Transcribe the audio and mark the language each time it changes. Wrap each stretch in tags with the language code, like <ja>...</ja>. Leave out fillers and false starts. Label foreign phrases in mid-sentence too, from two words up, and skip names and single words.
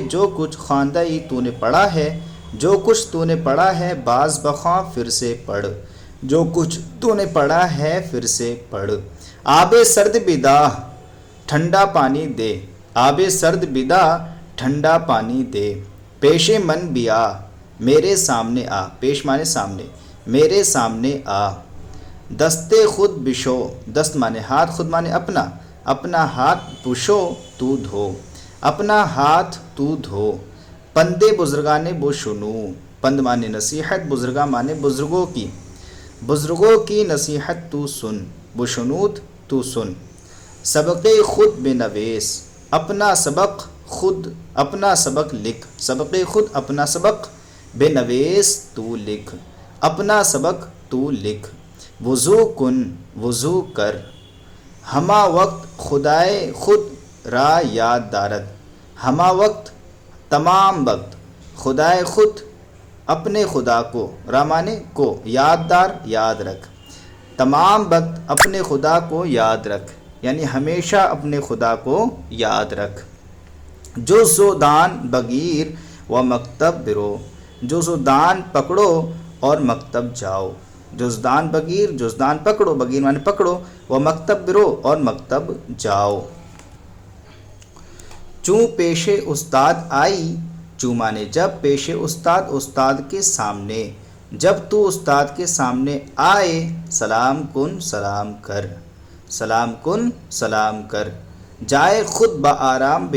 <ur>جو کچھ</ur> <fa>خواندہ ای</fa> <ur>تو نے پڑھا ہے، جو کچھ تو نے پڑھا ہے،</ur> <fa>باز بخواں</fa> <ur>پھر سے پڑھ، جو کچھ تو نے پڑھا ہے پھر سے پڑھ،</ur> <fa>آب سرد بدا،</fa> <ur>ٹھنڈا پانی دے،</ur> <fa>آب سرد بدا،</fa> <ur>ٹھنڈا پانی دے،</ur> <fa>پیش من بیا،</fa> <ur>میرے سامنے آ، پیش مانے سامنے، میرے سامنے آ،</ur> <fa>دست خود بشو، دست</fa> <ur>مانے ہاتھ، خود مانے اپنا، اپنا ہاتھ بشو تو دھو، اپنا ہاتھ تو دھو،</ur> <fa>پند بزرگان بشنو،</fa> <ur>پند مانے نصیحت، بزرگاں مانے بزرگوں کی، بزرگوں کی نصیحت تو سن، بشنود تو سن،</ur> <fa>سبق خود بے نویس،</fa> <ur>اپنا سبق خود، اپنا سبق لکھ، سبق خود اپنا سبق، بے نویس تو لکھ، اپنا سبق تو لکھ،</ur> <fa>وضو کن،</fa> <ur>وضو کر،</ur> <fa>ہما وقت خدائے خود را یاد دارد،</fa> <ur>ہما وقت تمام وقت، خدائے خود اپنے خدا کو، را مانے کو،</ur> <fa>یاد دار</fa> <ur>یاد رکھ، تمام وقت اپنے خدا کو یاد رکھ، یعنی ہمیشہ اپنے خدا کو یاد رکھ،</ur> <fa>جز و دان بگیر و مکتب برو،</fa> <ur>جز و دان پکڑو اور مکتب جاؤ،</ur> <fa>جزدان بگیر،</fa> <ur>جزدان پکڑو، بگیر مانے پکڑو،</ur> <fa>و مکتب برو</fa> <ur>اور مکتب جاؤ،</ur> <fa>چوں پیش استاد آئی،</fa> <ur>چوں مانے جب،</ur> <fa>پیش استاد</fa> <ur>استاد کے سامنے، جب تو استاد کے سامنے آئے،</ur> <fa>سلام کن،</fa> <ur>سلام کر،</ur> <fa>سلام کن،</fa> <ur>سلام کر،</ur> <fa>جائے خود بآرام بے</fa>